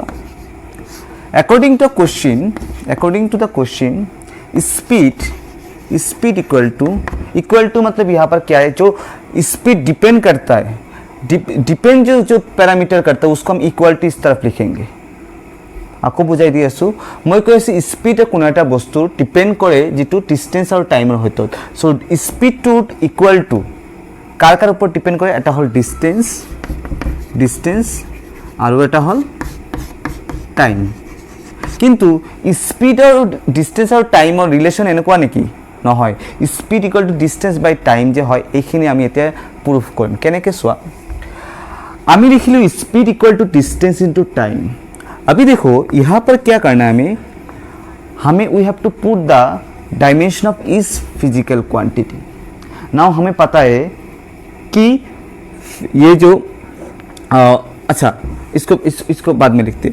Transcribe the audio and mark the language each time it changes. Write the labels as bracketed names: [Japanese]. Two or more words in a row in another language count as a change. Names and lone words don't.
[English] according to the question speed equal to [Hindi] मतलब यहाँ पर क्या है, जो स्पीड डिपेंड करता है, डिपेंड जो पैरामीटर करता है उसको हम इक्वालिटी इस तरफ लिखेंगे। आपको बुझाई दिए आसो, [Assamese] मैं কৈ আছো স্পীড কোনো এটা বস্তু ডিপেন্ড কৰে যেটো ডিস্টেন্স আৰু টাইমৰ হয়তো। [English] so speed to equal to [Assamese] কাৰ কাৰ ওপৰত ডিপেন্ড কৰে, এটা হল ডিস্টেন্স আৰু এটা হল টাইম। কিন্তু স্পীড আৰু ডিস্টেন্স আৰু টাইমৰ ৰিলেশন এনেকুৱা নেকি, নহয়। [English] speed equal to distance by time [Assamese] যে হয় এইখিনি আমি এতিয়া প্ৰুফ কৰিম। কেনেকৈ চোৱা, আমি লিখিলো [English] speed equal to distance into time. [Hindi] अभी देखो यहाँ पर क्या करना है, हमें [English] we have to put the dimension of this physical quantity. [Hindi] नाउ हमें पता है कि ये जो अच्छा इसको बाद में लिखते हैं।